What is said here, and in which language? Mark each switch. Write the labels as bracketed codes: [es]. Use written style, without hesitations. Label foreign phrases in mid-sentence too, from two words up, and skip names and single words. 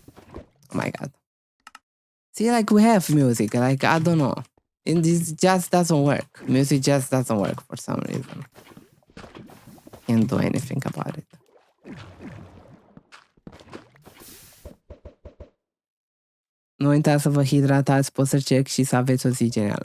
[en] Oh my god. See, like we have music. Like I don't know. And this just doesn't work. Music just doesn't work for some reason. Can't do anything about it. [ro] Nu uitați să vă hidratați, poți să check și să aveți o zi genială.